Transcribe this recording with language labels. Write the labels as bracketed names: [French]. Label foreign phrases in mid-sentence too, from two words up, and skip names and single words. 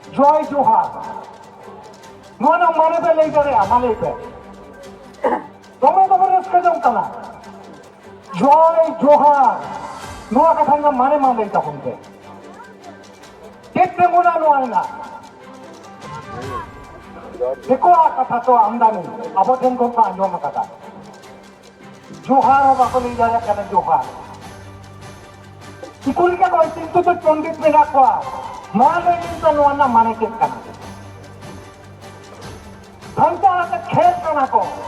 [Santali] জয় জোহার ᱱᱚᱣᱟ ᱢᱟᱱᱮ ᱯᱮ ᱞᱟᱹᱭ ᱫᱟᱲᱮᱭᱟᱜᱼᱟ ᱢᱟ ᱞᱟᱹᱭ ᱯᱮ ᱫᱚᱢᱮ ᱫᱚᱢᱮ ᱨᱟᱹᱥᱠᱟᱹ ᱡᱚᱝ ᱠᱟᱱᱟ জয় জোহার ᱱᱚᱣᱟ ᱠᱟᱛᱷᱟ ᱨᱮᱱᱟᱜ ᱢᱟᱱᱮ ᱢᱟ ᱞᱟᱹᱭ ᱛᱟᱵᱚᱱ ᱯᱮ ᱪᱮᱫ ᱛᱤᱸᱜᱩᱱᱟ ᱱᱚᱣᱟ ᱨᱮᱱᱟᱜ ᱫᱤᱠᱩᱣᱟᱜ ᱠᱟᱛᱷᱟ ᱛᱚ ᱟᱢᱫᱟᱱᱤ ᱟᱵᱚ ᱴᱷᱮᱱ ᱠᱷᱚᱱ ᱠᱚ ᱟᱸᱡᱚᱢ ᱟᱠᱟᱫᱟ জোহার ᱦᱚᱸ ᱵᱟᱠᱚ ᱞᱟᱹᱭ ᱫᱟᱲᱮᱭᱟᱜ ᱠᱟᱱᱟ ᱡᱳᱦᱟᱨ ᱪᱤᱠᱩ ᱞᱮᱠᱟ ᱠᱚ ᱠᱤᱱᱛᱩ ᱫᱚ ᱯᱚᱱᱰᱤᱛ ᱢᱮᱱᱟᱜ ᱠᱚᱣᱟ ᱢᱟ ᱞᱟᱹᱭ ᱞᱤᱧ ᱱᱚᱣᱟ ᱨᱮᱱᱟᱜ ᱢᱟᱱᱮ ᱪᱮᱫ ᱠᱟᱱᱟ ᱥᱟᱱᱛᱟᱲ ᱟᱛᱮ ᱠᱷᱮᱞ ᱠᱟᱱᱟ ᱠᱚ